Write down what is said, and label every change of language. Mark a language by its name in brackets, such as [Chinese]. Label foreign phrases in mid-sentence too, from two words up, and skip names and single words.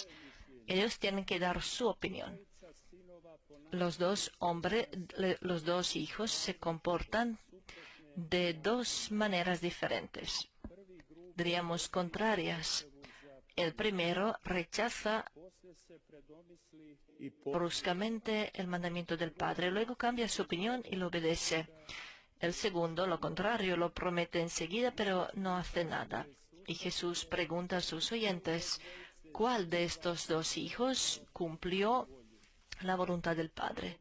[Spanish] Ellos tienen que dar su opinión. Los 2 hijos se comportan de 2 maneras diferentes, diríamos contrarias. El primero rechaza [Croatian] Poslije se predomisli i [Spanish] bruscamente el mandamiento del Padre, luego cambia su opinión y lo obedece. El segundo, lo contrario, lo promete enseguida, pero no hace nada. Y Jesús pregunta a sus oyentes, ¿cuál de estos 2 hijos cumplió la voluntad del Padre?